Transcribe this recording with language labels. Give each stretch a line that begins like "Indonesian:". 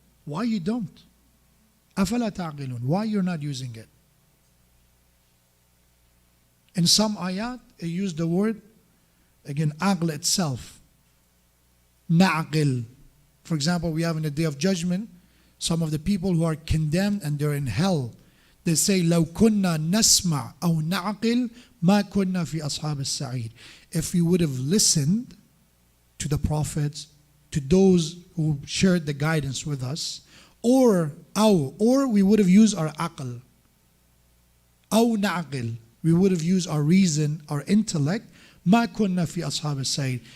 English: Why you don't?
Arabic: أَفَلَا تَعْقِلُونَ?
English: Why you're not using it? In some ayat, it used the word, again, aql itself. Na'qil. For example, we have in the Day of Judgment, some of the people who are condemned and they're in hell.
Arabic: They say, لو كنا نسمع أو نعقل ما كنا في أصحاب السعير.
English: If we would have listened to the prophets, to those who shared the guidance with us, or we would have used our aql.
Arabic: أو نعقل.
English: We would have used our reason, our intellect.
Arabic: ما كنا في أصحاب السعير.